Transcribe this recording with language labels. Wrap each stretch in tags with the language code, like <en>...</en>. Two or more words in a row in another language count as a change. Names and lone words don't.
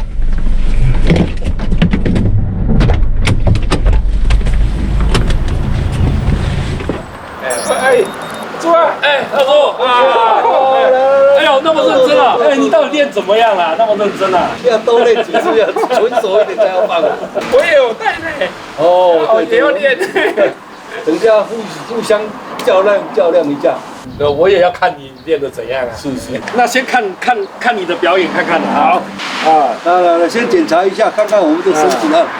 <zh>哎，朱啊！哎，二叔啊！哎呦，那麼認真啊！哎，你到底練怎麼樣啦？那麼認真啊？要多練幾次，要純熟一點才要放。我也有帶呢。哦，也要練。等下互相較量一下。我也要看你練得怎樣啊。是。那先看你的表演看看好。啊，來，先檢查一下，看看我們的繩子啊。</zh>